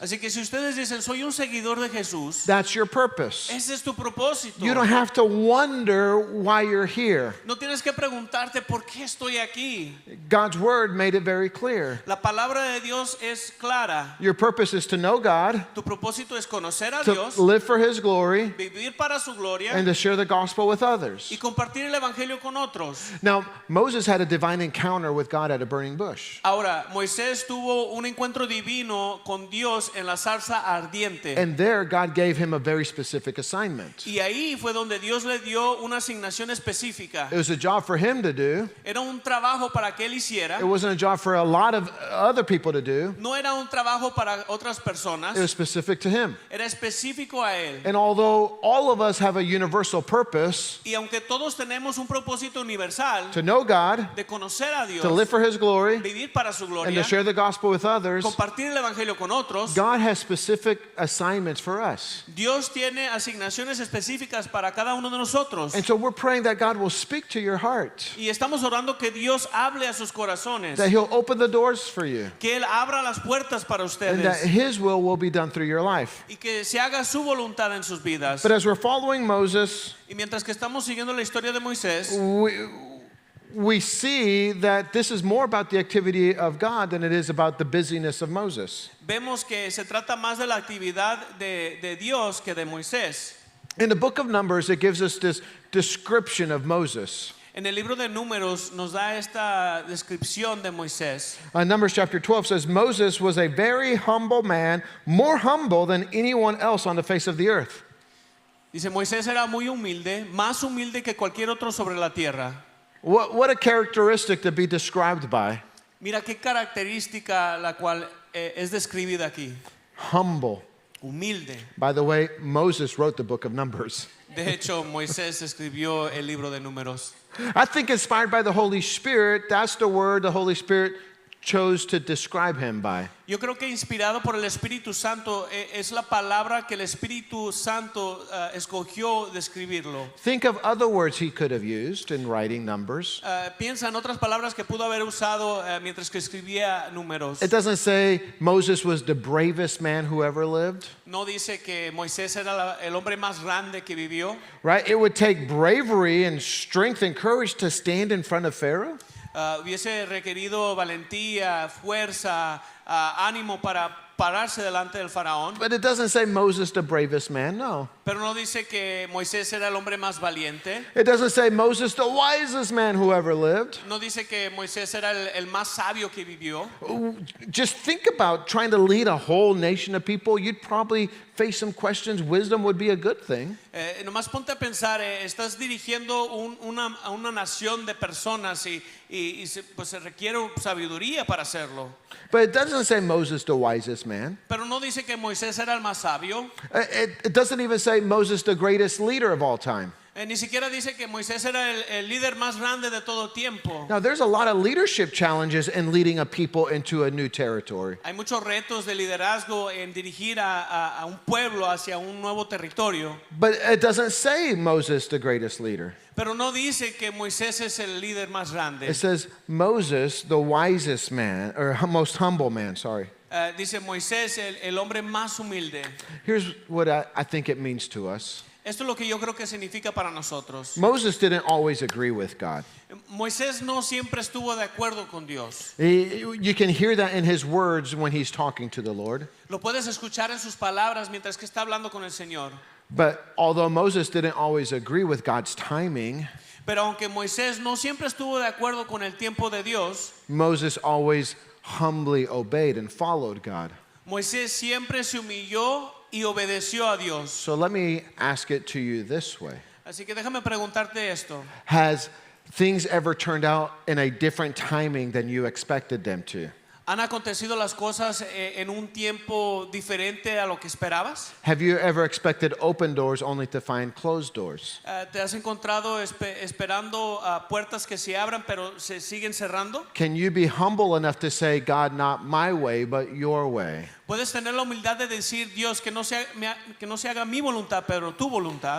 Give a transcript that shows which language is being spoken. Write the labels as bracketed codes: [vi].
[es] Así que si ustedes dicen, soy un seguidor de Jesús, [en] that's your purpose. [es] ese es tu propósito. [en] You don't have to wonder why you're here. [es] No tienes que preguntarte por qué estoy aquí. [en] God's word made it very clear. [es] La palabra de Dios es clara. [en] Your purpose is to know God, [es] Tu propósito es conocer a [en] to [es] Dios, [en] live for his glory, [es] vivir para su gloria [en] and to share the gospel with others. [es] y compartir el evangelio con otros. [en] Now, Moses had a divine encounter with God at a burning bush. [es] Ahora, Moisés tuvo un encuentro divino con Dios en la zarza ardiente. [en] And there, God gave him a very specific assignment. [es] Y ahí fue donde Dios le dio una asignación específica. [en] It was a job for him to do. [es] Era un trabajo para que él hiciera. [en] It wasn't a job for a lot of other people to do. [es] No era un trabajo para otras [en] It [es] personas. [en] was specific to him. [es] Era específico a él. [en] And although all of us have a universal purpose [es] Y aunque todos tenemos un propósito universal [en] to know God, [es] de conocer a Dios, [en] to live for his glory, [es] vivir para su [en] and [es] gloria, [en] to share the gospel with others, [es] compartir el evangelio con otros, [en] God has specific assignments for us. [es] Dios tiene asignaciones específicas para cada uno de nosotros. [en] And so we're praying that God will speak to your heart, [es] Y estamos orando que Dios hable a sus corazones, [en] that he'll open the doors for you, [es] que Él abra las puertas para [en] and that [es] ustedes [en] his will be done through your life. [es] y que se haga su voluntad en sus vidas. [en] But as we're following Moses, [es] Y mientras que estamos siguiendo la historia de Moisés, [en] we see that this is more about the activity of God than it is about the busyness of Moses. [es] vemos que se trata más de la actividad de Dios que de Moisés. [en] In the book of Numbers, it gives us this description of Moses. [es] En el libro de Números nos da esta descripción de Moisés. [en] Numbers chapter 12 says, Moses was a very humble man, more humble than anyone else on the face of the earth. [es] Dice, Moisés era muy humilde, más humilde que cualquier otro sobre la tierra. [en] What a characteristic to be described by. [es] Mira qué característica la cual es describida aquí. [en] Humble. [es] Humilde. [en] By the way, Moses wrote the book of Numbers. [es] De hecho, Moisés escribió el libro de Números. [en] I think inspired by the Holy Spirit, that's the word the Holy Spirit chose to describe him by. [es] Yo creo que inspirado por el Espíritu Santo es la palabra que el Espíritu Santo escogió describirlo. [en] Think of other words he could have used in writing Numbers. [es] Piensa en otras palabras que pudo haber usado mientras que escribía Números. [en] It doesn't say Moses was the bravest man who ever lived, [es] No dice que Moisés era el hombre más grande que vivió. [en] right? It would take bravery and strength and courage to stand in front of Pharaoh. [es] Hubiese requerido valentía, fuerza, ánimo para pararse delante del faraón. [en] But it doesn't say Moses the bravest man, no. [es] Pero no dice que Moisés era el hombre más valiente. [en] It doesn't say Moses the wisest man who ever lived. [es] No dice que Moisés era el más sabio que vivió. [en] Just think about trying to lead a whole nation of people. You'd probably face some questions. Wisdom would be a good thing. [es] Nomás ponte a pensar, estás dirigiendo a una nación de personas pues se requiere sabiduría para hacerlo. [en] But it doesn't say Moses the wisest man. [es] Pero no dice que Moisés era el más sabio. [en] It doesn't even say Moses the greatest leader of all time. [es] Ni siquiera dice que Moisés era el líder más grande de todo tiempo. [en] Now, there's a lot of leadership challenges in leading a people into a new territory. [es] Hay muchos retos de liderazgo en dirigir a un pueblo hacia un nuevo territorio. [en] But it doesn't say Moses the greatest leader. [es] Pero no dice que Moisés es el líder más grande. [en] It says Moses the wisest man, or most humble man, sorry. [es] Dice Moisés el hombre más humilde. [en] Here's what I think it means to us. [es] Esto es lo que yo creo que significa para nosotros. [en] Moses didn't always agree with God. [es] Moisés no siempre estuvo de acuerdo con Dios. [en] You can hear that in his words when he's talking to the Lord. [es] Lo puedes escuchar en sus palabras mientras que está hablando con el Señor. [en] But although Moses didn't always agree with God's timing, [es] Pero aunque Moisés no siempre estuvo de acuerdo con el tiempo de Dios, [en] Moses always humbly obeyed and followed God. [es] Moisés siempre se humilló y obedeció a Dios. [en] So let me ask it to you this way. [es] Así que déjame preguntarte esto. [en] Has things ever turned out in a different timing than you expected them to? [es] ¿Han acontecido las cosas en un tiempo diferente a lo que esperabas? [en] Have you ever expected open doors only to find closed doors? [es] ¿Te has encontrado esperando puertas que se abran pero se siguen cerrando? [en] Can you be humble enough to say, God, not my way, but your way? [es] Puedes tener la humildad de decir, Dios, que no se haga mi voluntad, pero tu voluntad.